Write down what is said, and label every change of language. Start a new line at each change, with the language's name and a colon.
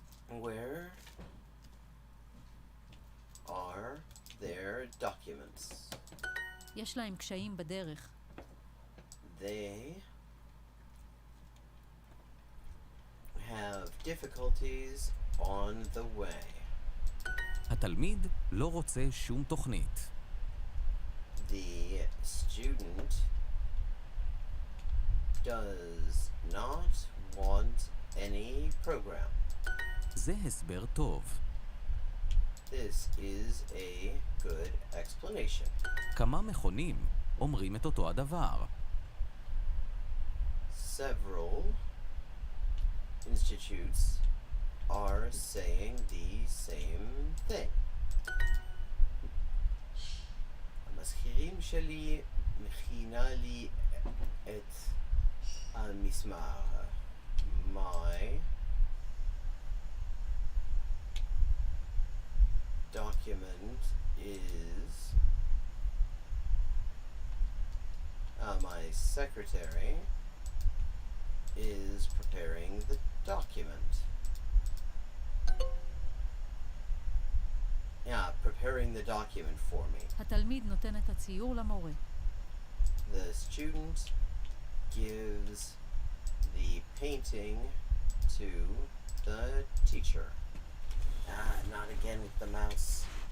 English: Where are their documents?
Hebrew: יש להם קשיים בדרך.
English: They have difficulties on the way.
Hebrew: התלמיד לא רוצה שום תוכנית.
English: The student does not want any program.
Hebrew: זה הסבר טוב.
English: This is a good explanation.
Hebrew: כמה מכונים אומרים את אותו הדבר.
English: Several institutes are saying the same thing.
Hebrew: המזכירים שלי מכינה לי את המסמך.
English: My document is my secretary is preparing the document. Yeah, preparing the document for me.
Hebrew: התלמיד נותן את הציור למורה.
English: The student gives the painting to the teacher. Not again with the mouse.